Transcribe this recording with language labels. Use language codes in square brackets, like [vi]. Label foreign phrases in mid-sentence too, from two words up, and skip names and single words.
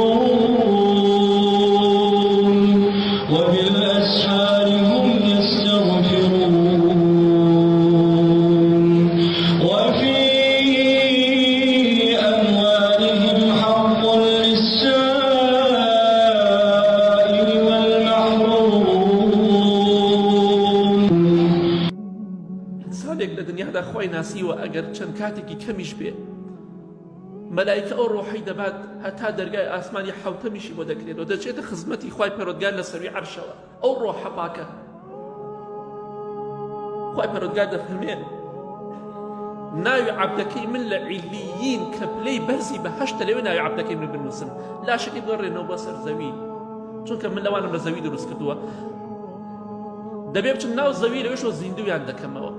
[ar] وبالأسحار هم يستغفرون وفي أموالهم حق للسائل والمحروم. [ckb] ئینسانێک لە دنیادا خۆی ناسیوە ئەگەر چەند کاتێکی کەمیش بێ، مەلایکە ئەو ڕۆحەی دەبات هەتا دەرگای ئاسمانی حەوتەمیشی بۆ دەکرێتەوە، دەچێتە خزمەتی خوای پەروەردگار لە سەروی عەرشەوە. ئەو ڕۆحە پاکە، خوای پەروەردگار دەفەرمێ ناوی عەبدەکەی من لە عیلیین کە پلەی بەرزی بەهەشتە لەوێ ناوی عەبدەکەی من بنووسن، لاشەکەی بگەڕێنەوە بۆ سەر زەوی، چونکە من لەوانم لە زەوی دروست کردووە، دەبێ بچم ناو زەوی لەوێشەوە زیندویان دەکەمەوە.